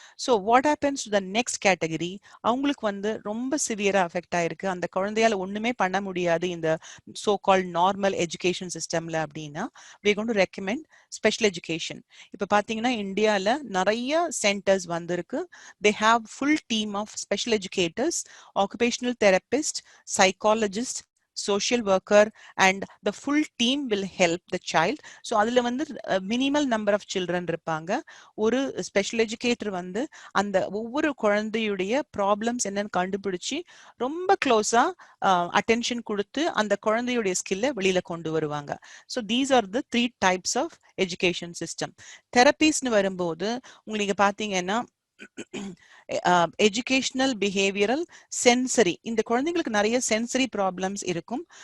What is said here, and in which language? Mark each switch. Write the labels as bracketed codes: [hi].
[en] so what happens to the next category, [ta] அவங்களுக்கு வந்து ரொம்ப சிவியரா அஃபெக்ட் ஆயிருக்கு, அந்த குழந்தையால ஒண்ணுமே பண்ண முடியாது இந்த சோ கால்ட் நார்மல் எஜுகேஷன் சிஸ்டம்ல அப்படின்னா [en] we are going to recommend [ta] special education. இப்ப பாத்தீங்கன்னா இந்தியால நிறைய சென்டர்ஸ் வந்திருக்கு. [en] they have full team of special educators, occupational therapist, psychologist, social worker, and the full team will help the child. So [ta] அதுல வந்து [en] minimal number of children [ta] இருப்பாங்க. ஒரு special educator வந்து அந்த ஒவ்வொரு குழந்தையுடைய ப்ராப்ளம்ஸ் என்னன்னு கண்டுபிடிச்சு ரொம்ப க்ளோஸா அட்டென்ஷன் கொடுத்து அந்த குழந்தையுடைய ஸ்கில்லை வெளியில கொண்டு வருவாங்க. [en] So these are the 3 types of education system. [ta] தெரப்பீஸ்னு வரும்போது உங்களுக்கு பாத்தீங்கன்னா எஜுகேஷனல், பிஹேவியரல், சென்சரி, இந்த குழந்தைங்களுக்கு நிறைய சென்சரி ப்ராப்ளம்ஸ் இருக்கும்.